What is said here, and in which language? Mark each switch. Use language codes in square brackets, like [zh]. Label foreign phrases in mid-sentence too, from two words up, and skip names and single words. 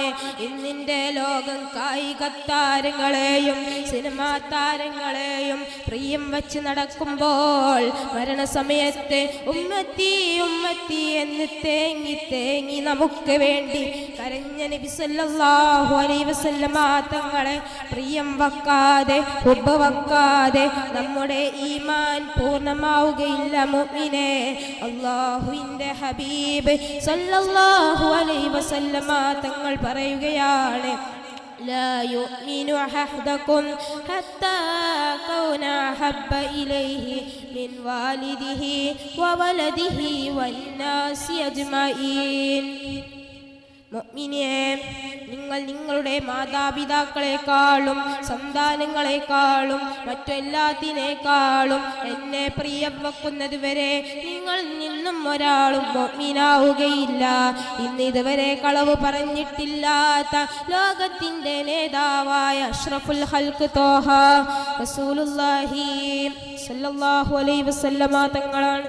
[ml] ഇന്നിന്റെ ലോകം കായിക താരങ്ങളെയും സിനിമാ താരങ്ങളെയും പ്രിയം വച്ച് നടക്കുമ്പോൾ മരണസമയത്ത് [ar] أمتي أمتي [ml] എന്ന് തേങ്ങി തേങ്ങി നമുക്ക് വേണ്ടി കരഞ്ഞ നബി [ar] صلى الله عليه وسلم [ml] തങ്ങളെ പ്രിയം വക്കാതെ ഹുബ്ബ വക്കാതെ നമ്മുടെ ഈമാൻ പൂർണ്ണമാവുകയില്ല. മുഅ്മിനേ, അല്ലാഹുവിന്റെ ഹബീബ് [ar] صلى الله عليه وسلم [ml] തങ്ങൾ പറയുകയാണ്, [ar] لا يؤمن أحدكم حتى أكون أحب إليه من والده وولده والناس أجمعين. [ml] മുഅ്മിനേ, നിങ്ങൾ നിങ്ങളുടെ മാതാപിതാക്കളെക്കാളും സന്താനങ്ങളെക്കാളും മറ്റെല്ലാത്തിനേക്കാളും എന്നെ പ്രിയം വെക്കുന്നത് വരെ നിങ്ങൾ നിന്നും ഒരാളും മുഅ്മിനാവുകയില്ല. ഇന്ന് ഇതുവരെ കളവ് പറഞ്ഞിട്ടില്ലാത്ത ലോകത്തിന്റെ നേതാവായ [ar] أشرف الخلق طه رسول الله صلى الله عليه وسلم [ml] തങ്ങളാണ്.